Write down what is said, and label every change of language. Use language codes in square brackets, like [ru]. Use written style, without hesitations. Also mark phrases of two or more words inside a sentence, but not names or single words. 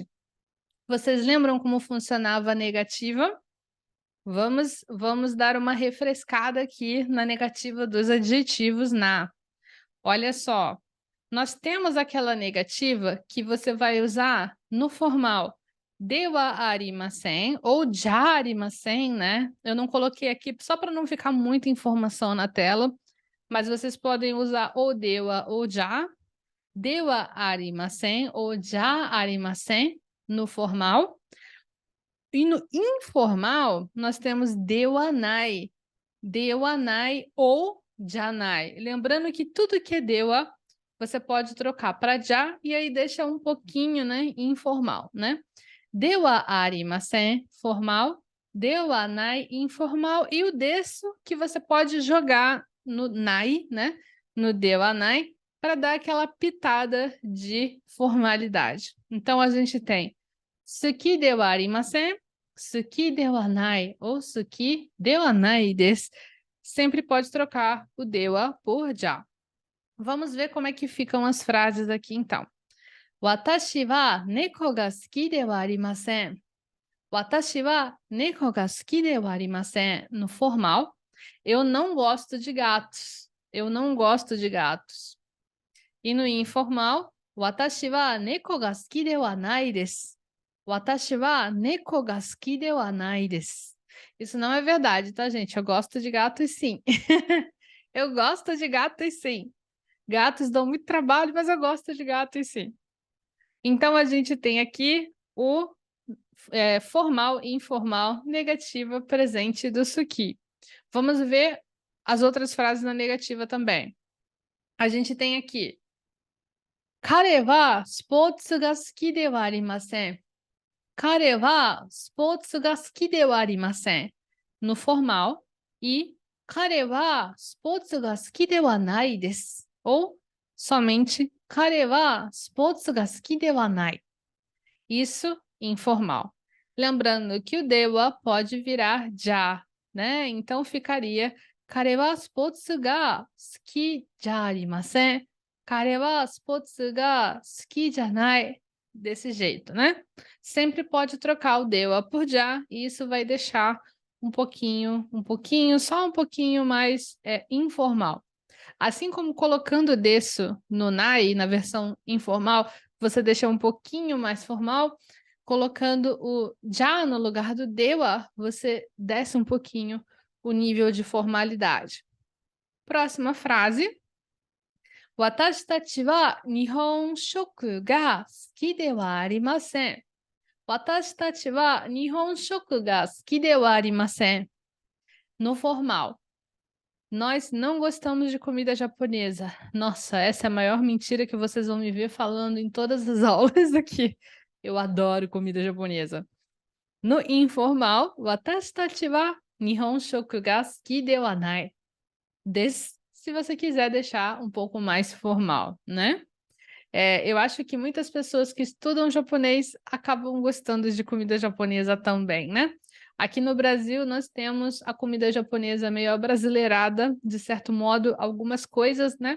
[pt] Vocês lembram como funcionava a negativa? Vamos dar uma refrescada aqui na negativa dos adjetivos na. Olha só, nós temos aquela negativa que você vai usar no formal [ja] ではありません [pt] ou [ja] じゃありません, [pt] né? Eu não coloquei aqui só para não ficar muita informação na tela, mas vocês podem usar ou dewa ou já, [ja] ではありません [pt] ou [ja] じゃありません [pt] no formal. E no informal, nós temos dewanai ou janai. Lembrando que tudo que é dewa, você pode trocar para já e aí deixa um pouquinho, né, informal, né? [ja] ではありません, [pt] formal. Dewanai, informal. E o desu, que você pode jogar no nai, né? No dewanai, para dar aquela pitada de formalidade. Então, a gente tem [ja] 好きではありません, 好きではない [pt] ou [ja] 好きではないです. [pt] Sempre pode trocar o dewa por já. Vamos ver como é que ficam as frases aqui, então. [ja] 私は猫が好きではありません. 私は猫が好きではありません. [pt] No formal, eu não gosto de gatos. Eu não gosto de gatos. E no informal, [ja] 私は猫が好きではないです. 私は猫が好きではないです. [pt] Isso não é verdade, tá, gente? Eu gosto de gatos, sim. Eu gosto de gatos, sim. Gatos dão muito trabalho, mas eu gosto de gatos, sim. Então, a gente tem aqui o formal e informal, negativa, presente do suki. Vamos ver as outras frases na negativa também. A gente tem aqui. [ja] 彼はスポーツが好きではありません. 彼はスポーツが好きではありません. [pt] No formal. E [ja] 彼はスポーツが好きではないです. [pt] Ou somente [ja] 彼はスポーツが好きではない. [pt] Isso informal. Lembrando que o dewa pode virar já, né? Então ficaria [ja] 彼はスポーツが好きじゃありません. 彼はスポーツが好きじゃない. [pt] Desse jeito, né? Sempre pode trocar o dewa por já e isso vai deixar um pouquinho, só um pouquinho mais informal. Assim como colocando desu no nai, na versão informal, você deixa um pouquinho mais formal, colocando o já no lugar do dewa, você desce um pouquinho o nível de formalidade. Próxima frase. [ja] 私たちは日本食が好きではありません. 私たちは日本食が好きではありません. [pt] No formal. Nós não gostamos de comida japonesa. Nossa, essa é a maior mentira que vocês vão me ver falando em todas as aulas aqui. Eu adoro comida japonesa. No informal, [ja] 私たちは日本食が好きではないです, [pt] se você quiser deixar um pouco mais formal, né? Eu acho que muitas pessoas que estudam japonês acabam gostando de comida japonesa também, né? Aqui no Brasil, nós temos a comida japonesa meio abrasileirada, de certo modo, algumas coisas, né?